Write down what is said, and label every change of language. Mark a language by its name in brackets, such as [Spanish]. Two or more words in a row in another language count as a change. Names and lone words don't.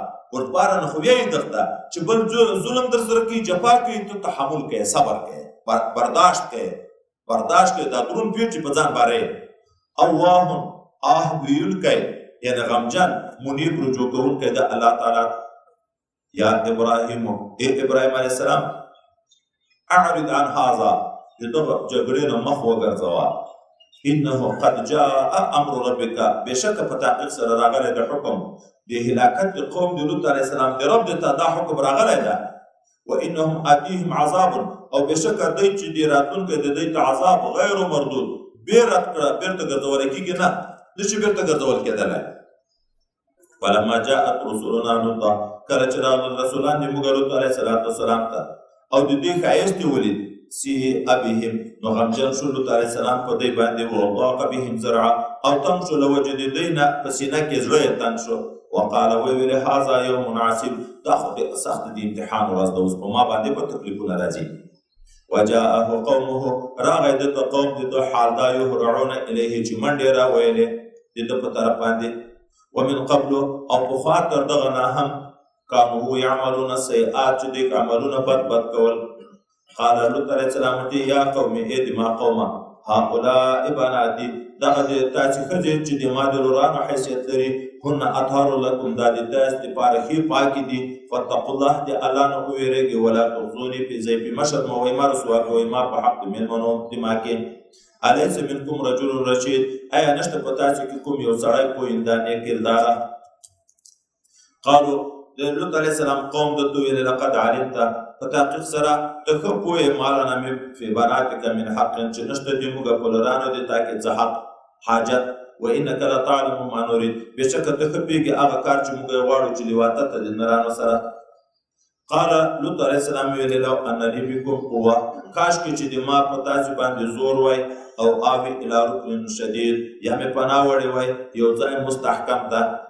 [Pashto] بردباره نه خو بیا یې دغه چې بل ظلم در سره کوي، جفا کوي، ته تحمل کوې، صبر کوې، برداشت کوې، دا دروند پیر چې په ځان بارې. الله آه ویونکی، یعنې غمجن، منیب رجوع کوونکی د الله تعالی. [Arabic] یا ابراهیم، ای ابراهیم علیه السلام، اعرض عن هذا، [Pashto] د دغه جګړې نه مخ وګرځوه. [Arabic] انه قد جاء امر ربک، [Pashto] بېشکه په تحقیق سره راغلی د حکم د هلاکت د قوم د لوط علیه السلام د رب د ته دا حکم راغلی ده. [Arabic] وانهم اتیهم عذاب، [Pashto] او بېشکه دی چې د راتلونکی د دوی ته عذاب [Arabic] غیر مردود، [Pashto] بېرته ګرځولی کېږي، نه نشي بېرته ګرځول کېدلی. [Arabic] فلما جاءت رسولنا لوطا، [Pashto] کله چې راغلل رسولان د موږ لوط علیه السلام ته او د دوی ښایست یې ولید، [Arabic] سیئ بهم، [Pashto] نو غمجن شو لوط علیه السلام په دوی باندې، [Arabic] وضاق بهم ذرعا، [Pashto] او تنګ شو له وجې د دوی نه په سینه کې زړه یې تنګ شو. وقال ویې ویلې [Arabic] هذا یوم عصیب، [Pashto] دا خو ډېره سخته د امتحان ورځ ده، اوس په ما باندې به تکلیفونه راځي. [Arabic] وجاءه قومه، [Pashto] راغی ده ته قوم د ده حال دا [Arabic] یهرعون الیه [Pashto] چې منډې راویلې د ده په طرف باندې. [Arabic] ومن قبل، [Pashto] او پخوا تر دغه نه هم [Arabic] کانو یعملون السیئات، [Pashto] چې دوی عملونه بد کول. [Arabic] قال لوط علیه السلام ورته یا قوم، [Pashto] ای د ما قومه، [Arabic] هؤلاء بناتي، [Pashto] دغه د تاسې ښځې چې د ما د ورانو حیثیت لري، [Arabic] هن اطهر لکم، [Pashto] دا د تاسې دپاره ښې پاکې دي. [Arabic] فاتقوا الله، [Pashto] د الله نه وویرېږئ، [Arabic] ولا تخزوني فی ضیفي، [Pashto] مشر مه وایئ، ما رسوا کوئ ما په حق د مېلمنو د ما کې. [Arabic] الیس منکم رجل رشید، [Pashto] آیا نشته په تاسې کې کوم یو سړی پوهنده نیک کرداره؟ قالو، د لوط علیه السلام قوم د ده ویلې [Arabic] لقد علمت، [Pashto] په تحقیق سره ته ښه پوهې، [Arabic] ما لنا فی بناتک من حق، [Pashto] چې نشته د موږ په لرانو د تا کې څه حق حاجت. [Arabic] وانک لتعلم ما نريد، [Pashto] بېشکه ته ښه پوهېږې هغه کار چې موږ غواړو چې لواطت ته د نرانو سره. قال لوط علیه السلام ویلې [Arabic] لو ان لی بکم قوه، [Pashto] کاشکې چې د ما په تاسې باندې زور وای، [Arabic] او آوي الی رکن شدید، [Pashto] یا مې پناه وړې وای یو ځای مستحکم ته.